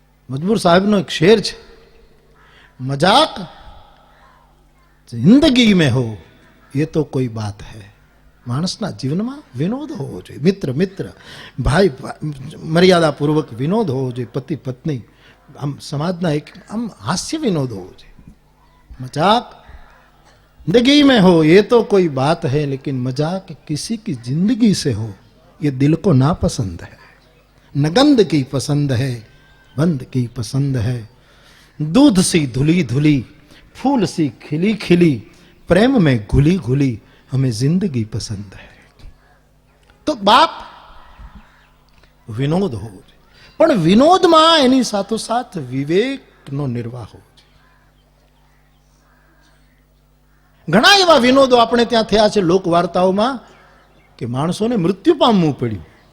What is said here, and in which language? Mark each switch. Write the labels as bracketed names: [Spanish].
[Gujarati] મજબૂર સાહેબનો એક શેર છે, [Hindi] મજાક જિંદગી મેં હો એ તો કોઈ બાત હૈ. [Gujarati] માણસના જીવનમાં વિનોદ હોવો જોઈએ. મિત્ર ભાઈ મર્યાદાપૂર્વક વિનોદ હોવો જોઈએ. પતિ પત્ની, આમ સમાજના એક આમ હાસ્ય વિનોદ હોવો જોઈએ. [Hindi] મજાક जिंदगी में हो ये तो कोई बात है, लेकिन मजाक किसी की जिंदगी से हो ये दिल को ना पसंद है। न गंध की पसंद है, बंद की पसंद है। दूध सी धुली धुली, फूल सी खिली खिली, प्रेम में घुली घुली, हमें जिंदगी पसंद है। [Gujarati] तो बाप વિનોદ હોવો જોઈએ, પણ વિનોદમાં એની સાથોસાથ વિવેકનો નિર્વાહ હોવો જોઈએ. ઘણા એવા વિનોદો આપણે ત્યાં થયા છે લોક વાર્તાઓમાં કે માણસોને મૃત્યુ પામવું પડ્યું.